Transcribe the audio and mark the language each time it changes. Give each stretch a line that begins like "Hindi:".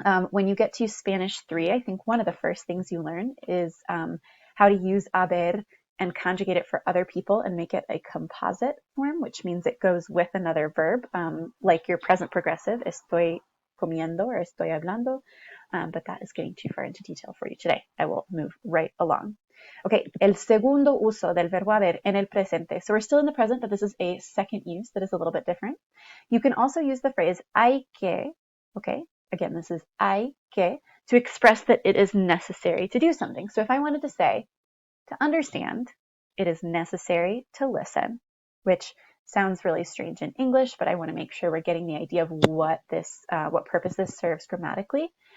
English: When you get to Spanish 3, I think one of the first things you learn is how to use haber and conjugate it for other people and make it a composite form, which means it goes with another verb, like your present progressive,
Spanish: estoy comiendo
English: or
Spanish: estoy hablando,
English: but that is getting too far into detail for you today. I will move right along.
Spanish: Okay, el segundo uso del verbo haber en el presente.
English: So we're still in the present, but this is a second use that is a little bit different. You can also use the phrase hay que, okay? Again, this is hay que, to express that it is necessary to do something. So if I wanted to say, to understand, it is necessary to listen, which sounds really strange in English, but I want to make sure we're getting the idea of what purpose this serves grammatically.